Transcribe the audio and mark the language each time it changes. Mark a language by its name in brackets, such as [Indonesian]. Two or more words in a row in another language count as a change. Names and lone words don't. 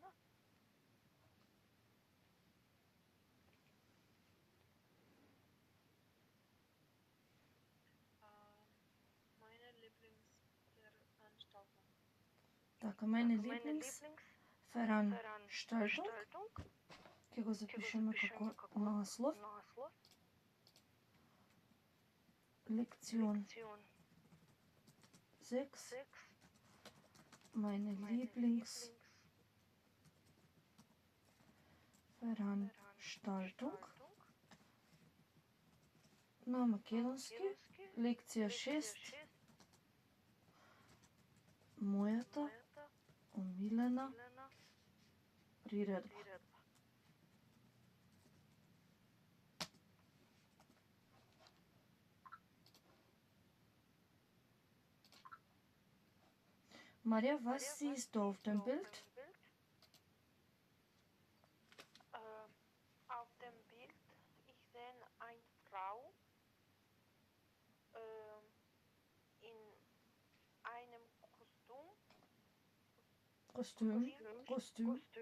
[Macedonian] Така, [German] meine Lieblingsveranstaltung. [Macedonian] Ќе го запишеме како наслов. [German] Lektion 6. Meine Lieblingsveranstaltung. [Macedonian] На македонски, лекција 6. Мојата омилена приредба. Марија, [German] was siehst du auf dem Bild? Auf dem Bild, ich sehe eine Frau in einem Kostüm.